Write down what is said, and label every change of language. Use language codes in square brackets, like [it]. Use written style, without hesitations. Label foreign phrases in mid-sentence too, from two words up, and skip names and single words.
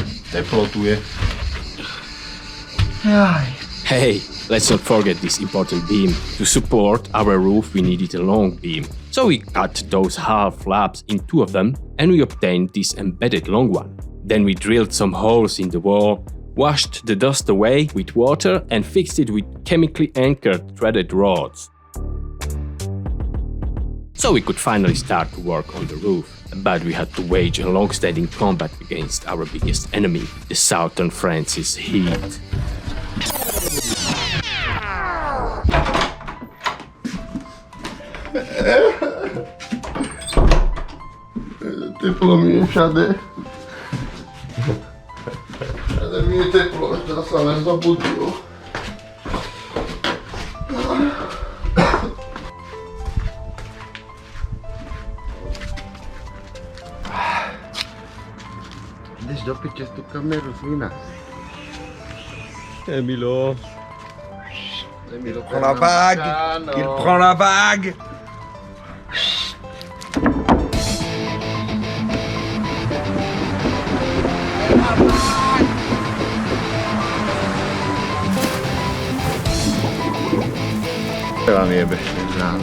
[sk] Teplo tu je. Jaj. [en] Hey, let's not forget this important beam. To support our roof we needed a long beam. So we cut those half slabs in two of them and we obtained this embedded long one. Then we drilled some holes in the wall, washed the dust away with water and fixed it with chemically anchored threaded rods. So we could finally start to work on the roof. But we had to wage a long-standing combat against our biggest enemy, the Southern Francis heat. [sk] Teplo mi je všade. Všade mi je teplo, ešte sa len zabudilo. Ideš do piče tú kameru, svina. Emilo. Emilo, [fr] Prends la vague. Il prend la vague. [sk] Veľa mi jebe z rána.